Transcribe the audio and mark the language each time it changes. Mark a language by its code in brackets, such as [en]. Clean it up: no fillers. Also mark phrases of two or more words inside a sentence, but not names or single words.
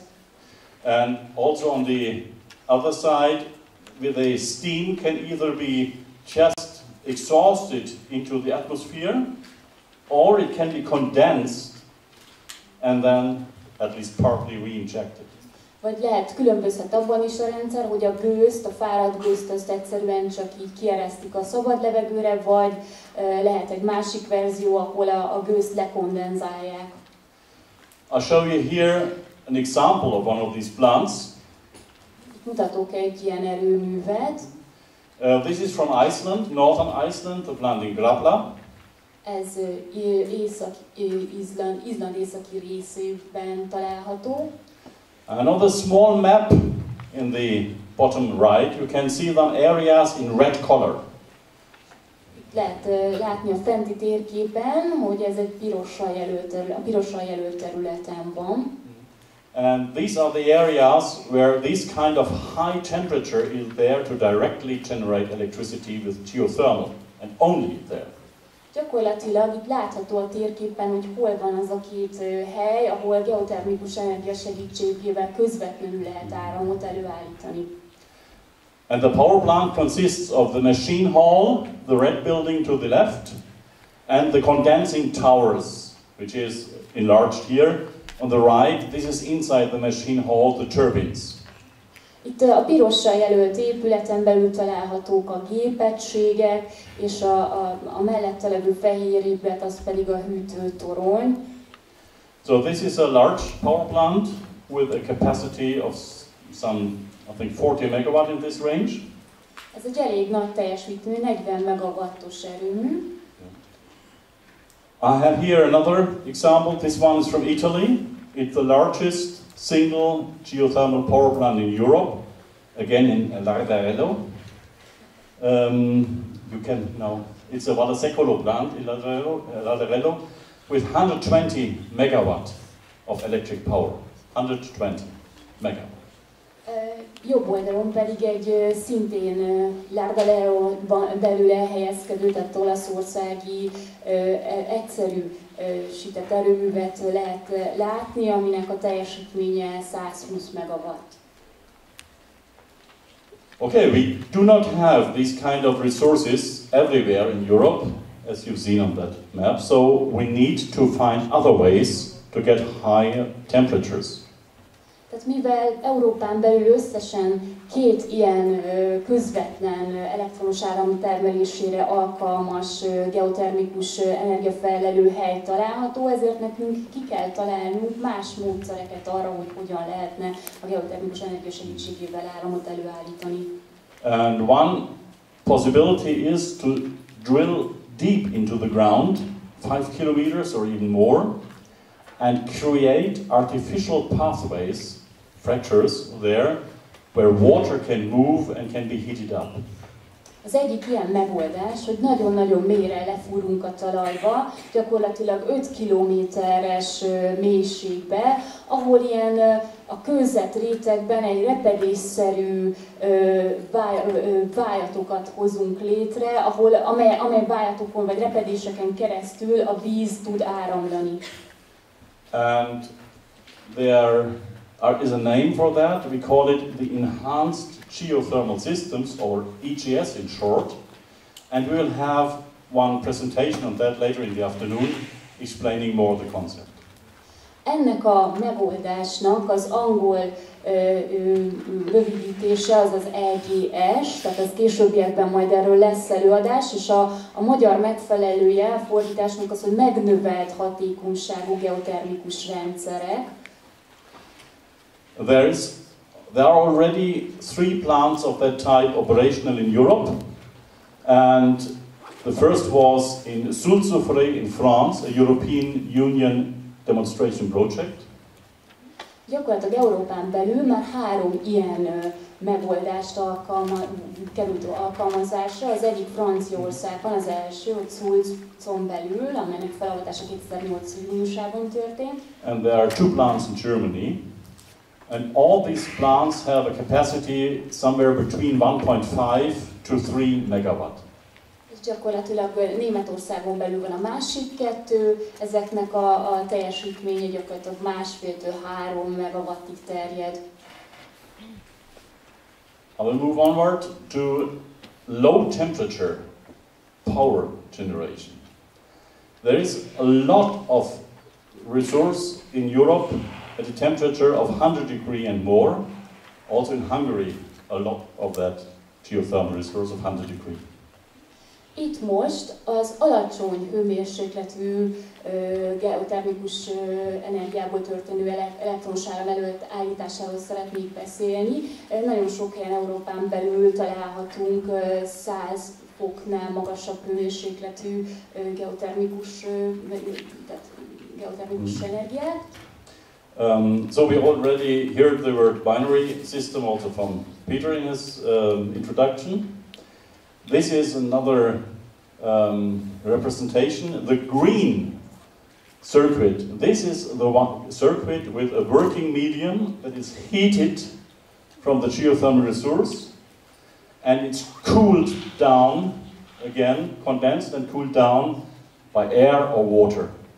[en] And also on the other side, with a steam can either be just exhausted into the atmosphere, or it can be condensed and then at least partly reinjected. [hu] Vagy lehet, különbözhet abban is a rendszer, hogy a gőzt, a fáradt gőzt azt egyszerűen csak így kieresztik a szabad levegőre, vagy lehet egy másik verzió, ahol a gőzt lekondenzálják. [en] I'll show you here an example of one of these plants. [hu] Itt mutatok egy ilyen erőművet. [en] This is from Iceland, northern Iceland, the plant in Grapla. [hu] Ez Izland északi részében található. [en] And on the small map in the bottom right, you can see some areas in red color. [hu] Itt lehet látni a fenti térképen, hogy ez egy pirossal jelölt területen van. [en] And these are the areas where this kind of high temperature is there to directly generate electricity with geothermal, and only there. [hu] Gyakorlatilag itt látható a térképen, hogy hol van az a két hely, ahol geotermikus energia segítségével közvetlenül lehet áramot előállítani. [en] And the power plant consists of the machine hall, the red building to the left, and the condensing towers, which is enlarged here. On the right, this is inside the machine hall, the turbines. [hu] Itt a pirossal jelölt épületen belül találhatók a gépegységek, és a mellette levő fehér épület az pedig a hűtőtorony. [en] So this is a large power plant with a capacity of some, I think, 40 megawatt in this range. [hu] Ez egy elég nagy teljesítményű, 40 megawattos erőmű. [en] I have here another example. This one is from Italy. It's the largest single geothermal power plant in Europe, again in Larderello. You can now, it's a Vallasecolo plant in Larderello with 120 megawatt of electric power. 120 megawatt. [hu] Jobb oldalon pedig egy szintén Larderello-ban belül elhelyezkedő, tehát olaszországi egyszerűsített erőművet lehet látni, aminek a teljesítménye 120 megawatt. [en] Okay, we do not have these kind of resources everywhere in Europe, as you've seen on that map, so we need to find other ways to get higher temperatures. [hu] Tehát mivel Európán belül összesen 2 ilyen közvetlen elektromos áram termelésére alkalmas geotermikus energiafelelő hely található, ezért nekünk ki kell találnunk más módszereket arra, hogy hogyan lehetne a geotermikus energia segítségével áramot előállítani. [en] And one possibility is to drill deep into the ground, 5 kilometers or even more, and create artificial pathways, fractures there, where water can move and can be heated up. [hu] Az egyik ilyen megoldás, hogy nagyon-nagyon mélyre lefúrunk a talajba, gyakorlatilag 5 kilométeres mélységbe, ahol ilyen a kőzet rétegben egy repedésszerű vájatokat hozunk létre, amely vájatokon vagy repedéseken keresztül a víz tud áramlani. [en] And there is a name for that. We call it the Enhanced Geothermal Systems, or EGS in short. And we will have one presentation on that later in the afternoon, explaining more the concept. [hu] Ennek a megoldásnak az angol rövidítése az az EGS, tehát az későbbiekben majd erről lesz előadás, és a magyar megfelelője a fordításnak az, hogy megnövelt hatékonyságú geotermikus rendszerek. [en] There are already 3 plants of that type operational in Europe, and the first was in Sulzufray in France, a European Union demonstration project. [hu] Gyakorlatilag Európán belül már 3 ilyen megoldást került alkalmazásra. Az egyik Franciaországban, az első, ott Sulzon belül, amelynek felavatása 2008. júniusában történt. [en] And there are 2 plants in Germany. And all these plants have a capacity somewhere between 1.5 to 3 megawatt. [hu] És gyakorlatilag Németországon belül van a másik 2, ezeknek a teljesítménye gyakorlatilag 1,5-3 megawattig terjed. [en] I will move onward to low temperature power generation. There is a lot of resource in Europe at a temperature of 100 degrees and more. Also in Hungary, a lot of that geothermal resource of 100 degrees. [hu] Itt most az alacsony hőmérsékletű geotermikus energiából történő elektromos áram előállításáról szeretnék beszélni. Nagyon sok helyen Európán belül találhatunk 100 foknál magasabb hőmérsékletű geotermikus energiát. [en] So we already heard the word binary system also from Peter in his introduction. This is another representation. The green circuit, this is the one circuit with a working medium that is heated from the geothermal resource, and it's cooled down, again, condensed and cooled down by air or water.